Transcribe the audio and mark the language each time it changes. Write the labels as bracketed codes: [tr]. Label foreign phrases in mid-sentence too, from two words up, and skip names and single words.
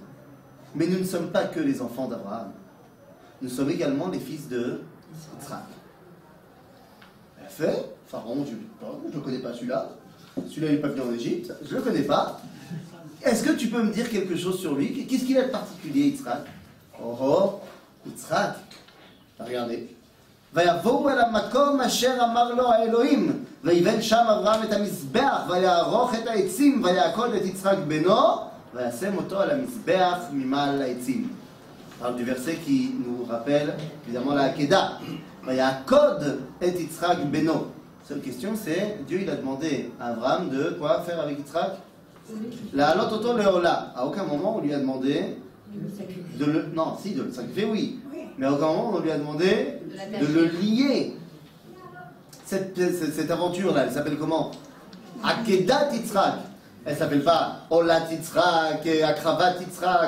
[fr] Mais nous ne sommes pas que les enfants d'Abraham. Nous sommes également les fils de Yitzhak. Elle a fait, Pharaon, je ne connais pas celui-là. Celui-là, il n'est pas venu en Égypte. Je ne le connais pas. Est-ce que tu peux me dire quelque chose sur lui? Qu'est-ce qu'il a de particulier, Yitzhak? Oh, Yitzhak. Regardez. [he] ויבואו אל המקום אשר אמר לו האלוהים ויבן שם אברהם את המזבח ויערוך את העצים ויעקוד את יצחק בנו וישם אותו על המזבח ממעל העצים. [fr] parle du verset qui nous rappelle évidemment la Hakeda. [he] ויעקוד את יצחק בנו. [fr] Seule question c'est, Dieu il a demandé à Abraham de quoi faire avec Yitzhak? [he] להעלות אותו לעולה. [fr] À aucun moment on lui a demandé de le sacrifier, oui. Mais à aucun moment on lui a demandé de le lier. Cette aventure-là, elle s'appelle comment? [he] עקדת יצחק. [fr] Elle ne s'appelle pas [he] עולת יצחק, הקרבת יצחק.